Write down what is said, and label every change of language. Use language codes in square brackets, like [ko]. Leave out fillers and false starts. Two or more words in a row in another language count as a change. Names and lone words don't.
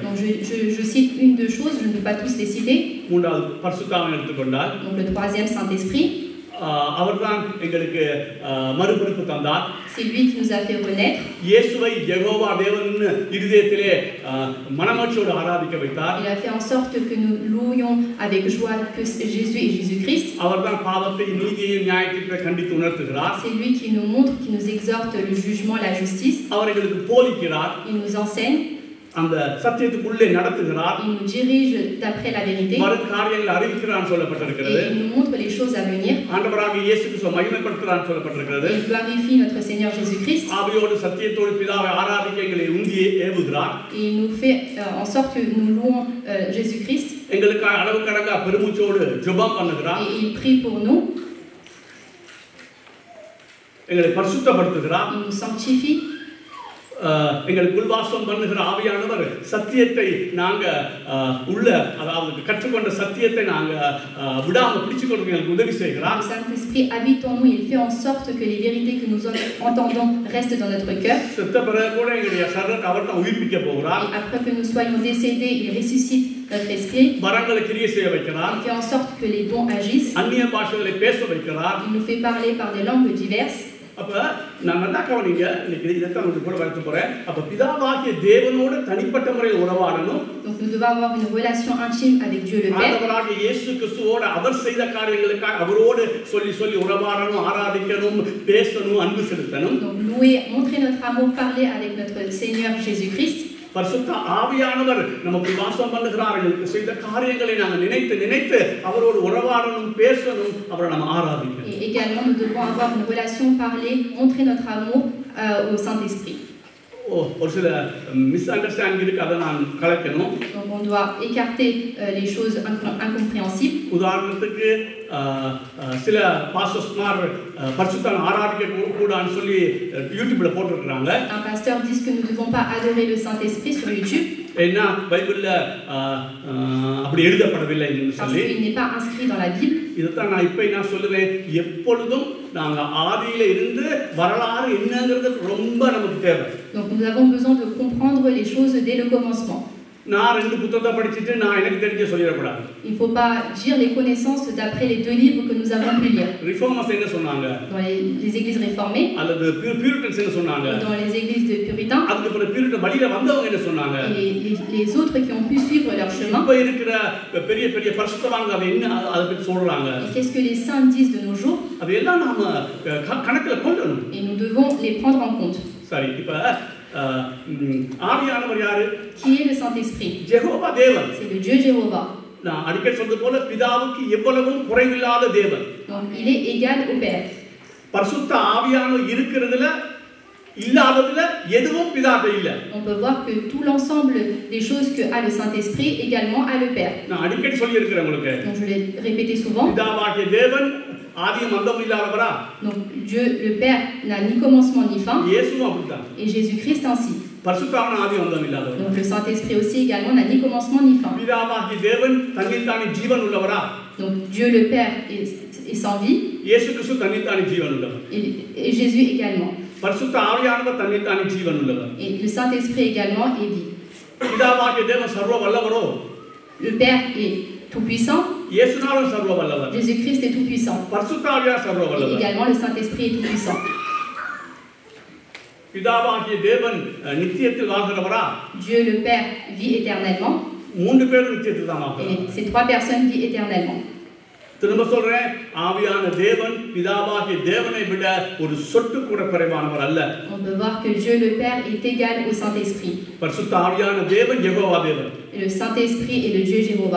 [fr] Donc je cite une deux choses, je ne peux pas tous les citer. [ta] மூன்றாவது பரிசுத்தாவியை எடுத்துக்கொண்டால், [fr] donc le 3e Saint-Esprit, [ta] அவர்தான் எங்களுக்கு மறுபிறப்பு தந்தார். [fr] c'est lui qui nous a fait renaître. [ta] இயேசுவை யெகோவா தேவன் இதயத்திலே மனமகிழ்ச்சியோடு ஆராதிக்க வைத்தார். [fr] Il a fait en sorte que nous louions avec joie que Jésus et Jésus-Christ. [ta] அவர்தான் பாவத்தை நீதியை நியாயத்தை கண்டித்து உணர்த்துகிறார். [fr] c'est lui qui nous montre, qui nous exhorte le jugement, la justice. [ta] அவர் எங்களுக்கு போதிக்கிறார். [fr] il nous enseigne. [ta] அந்த சத்தியத்துக்குள்ளே நடத்துகிறார். [fr] il nous dirige d'après la vérité. [ta] மறு காரியங்களை அறிவிக்கிறான் சொல்லப்பட்டிருக்கிறது. [fr] et il nous montre les choses à venir. [ta] ஆண்டவராகிய இயேசு கிறிஸ்துவை மகிமைப்படுத்துகிறான் சொல்லப்பட்டிருக்கிறது. [fr] il glorifie notre Seigneur Jésus-Christ. [ta] ஆவியோடு சத்தியத்தோடு பிதாவை ஆராதிக்க எங்களை உந்தி ஏவுகிறார். [fr] et il nous fait en sorte que nous louons Jésus-Christ. [ta] எங்களுக்காக அளவு கடங்கா பெருமூச்சோடு ஜெபம் பண்ணுகிறார். [fr] et il prie pour nous. [ta] எங்களை பரிசுத்தப்படுத்துகிறார். [fr] il nous sanctifie. [ta] எங்களுக்கு வாசம் பண்ணுகிற ஆவியானவர் சத்தியத்தை நாங்க உள்ள அதாவது கற்றுக்கொண்ட சத்தியத்தை நாங்க விடாம பிடிச்சுக்கொண்டு எங்களுக்கு உதவி செய்கிறார். [fr] Le Saint-Esprit habite en nous, il fait en sorte que les vérités que nous entendons restent dans notre cœur. [ta] செத்த பிறகு கூட எங்களுடைய சரீரத்தை அவர் தான் உயிர்ப்பிக்க போகிறார். [fr] Et après que nous soyons décédés, il ressuscite notre esprit. [ta] வரங்களை கிரியை செய்ய வைக்கிறார். [fr] Il fait en sorte que les dons agissent. [ta] அந்நிய பாஷைகளை பேச வைக்கிறார். [fr] Il nous fait parler par des langues diverses. [ta] அப்ப நான் நல்லா கவனிங்க, இன்னைக்கு இதைத்தான் உங்களுக்கு கூட வளர்த்து போறேன். அப்ப பிதாவாகிய தேவனோடு தனிப்பட்ட முறையில் உறவாடணும். [fr] Donc nous devons avoir une relation intime avec Dieu le Père. [ta] ஆண்டவராகிய இயேசு கிறிஸ்துவோடு அவர் செய்த காரியங்களுக்காக அவரோடு சொல்லி உறவாடணும், ஆராதிக்கணும், பேசணும், அன்பு செலுத்தணும். [fr] Donc louer, montrer notre amour, parler avec notre Seigneur Jésus-Christ. [ta] பரிசுத்த ஆவியானவர் நமக்கு வாசம் பண்ணுகிறார். செய்த காரியங்களை நாங்கள் நினைத்து அவரோடு உறவாடணும், பேசணும், அவரை நாம் ஆராதிக்கணும். [fr] Et également nous devons avoir une relation, parler, montrer notre amour au Saint-Esprit. [ta] ஒரு சில [en] mis understanding [ta] இருக்கு, அதை நான் கலக்கணும். [fr] Donc on doit écarter les choses incompréhensibles. [ta] உதாரணத்துக்கு சில பாஸ்டர்ஸ்மார் பரிசுத்தம் ஆராதிக்க கூடாதுன்னு சொல்லி யூடியூப்ல போட்டுருக்காங்க. [fr] Un pasteur dit que nous ne devons pas adorer le Saint-Esprit sur YouTube. [ta] ஏன்னா பைபிள்ல அப்படி எழுதப்படவில்லை என்று சொல்லி. [fr] Parce qu'il n'est pas inscrit dans la Bible. [ta] இதுதான் நான் இப்ப நான் சொல்லுவேன், எப்பொழுதும் நாங்க ஆதியில இருந்து வரலாறு என்னங்கிறது ரொம்ப நமக்கு தேவை. [fr] Donc nous avons besoin de comprendre les choses dès le commencement. [ta] நான் ரெண்டு புத்தகத்தை படிச்சிட்டு நான் எனக்கு தெரிஞ்ச சொல்லிடக்கூடாது. [fr] Il faut pas dire les connaissances d'après les 2 livres que nous avons pu lire. [ta] ரிஃபார்மர்ஸ் என்ன சொன்னாங்க? [fr] Dans les églises réformées. [ta] அல்லது பியூரிட்டன்ஸ் என்ன சொன்னாங்க? [fr] Dans les églises de puritains. [ta] அதுக்கு அப்புறம் பியூரிட்டன் வழியில வந்தவங்க என்ன சொன்னாங்க? [fr] Les autres qui ont pu suivre leur chemin. [ta] இப்ப இருக்கிற பெரிய பெரிய பரிசுத்தவான்கள் அதை என்ன அதை பத்தி சொல்றாங்க? [fr] Qu'est-ce que les saints disent de nos jours? [ta] அதெல்லாம் நாம கணக்குல கொள்ளணும். [fr] Et nous devons les prendre en compte. [ta] சரி, இப்ப ஆவியானவர் யாரு? [fr] Qui est le Saint-Esprit? [ta] யெகோவா தேவன். [fr] C'est le Dieu Jéhovah. [ta] நான் அடிக்கடி சொல்றது போல பிதாவுக்கு எவ்வளவும் குறைவில்லாத தேவன். [fr] Donc il est égal au Père. [ta] பரிசுத்த ஆவியானவர் இருக்கிறதுல இல்லாததுல எதுவும் பிதாட்ட இல்ல. [fr] On peut voir que tout l'ensemble des choses que a le Saint-Esprit également a le Père. [ta] நான் அடிக்கடி சொல்லி இருக்கிறேன் உங்களுக்கு. [fr] Donc je l'ai répété souvent. [ta] பிதாவாகிய தேவன் ஆதியும் அந்தமும் இல்லாதவரா? [fr] Donc Dieu le Père n'a ni commencement ni fin. [ta] இயேசுவும் அப்படிதான். [fr] Et Jésus-Christ ainsi. [ta] பரிசுத்தாவின் ஆதியும் அந்தமும் இல்லாதவர். [fr] Donc le Saint-Esprit aussi également n'a ni commencement ni fin. [ta] பிதாவாகிய தேவன் தன்னில்தானே ஜீவன் உள்ளவரா? [fr] Donc Dieu le Père est sans vie. [ta] இயேசு கிறிஸ்து தன்னில்தானே ஜீவன் உள்ளவர். [fr] Et Jésus également. [ta] பரிசுத்த ஆவியானவர் தன்னில்தானே ஜீவன் உள்ளவர். [fr] Et le Saint-Esprit également est vie. [ta] பிதாவாகிய தேவன் சர்வ வல்லவரோ? [fr] Le Père est tout-puissant. [ta] இயேசுநாதர் சர்வ வல்லவர். [fr] Jésus-Christ est tout-puissant. [ta] பரிசுத்த ஆவியானவர் சர்வ [fr] Et [ta] வல்லவர். [fr] également le Saint-Esprit est tout-puissant. [ta] பிதாவாகிய தேவன் நித்தியத்தில் வாழ்கிறவரா? [fr] Dieu le Père vit éternellement. [ta] மூன்று பேரும் நித்தியத்தில் தான் வாழ்கிறார். [fr] Et ces trois personnes vivent éternellement. [ta] திரும்ப சொல்றேன், ஆவியான தேவன் பிதாவாகிய தேவனை விட ஒரு சொட்டு கூட குறைவானவர் அல்ல. [fr] On peut voir que Dieu le Père est égal au Saint-Esprit. [ta] பரிசுத்த ஆவியான தேவன் யெகோவா தேவன். [fr] Le Saint-Esprit est le Dieu Jéhovah.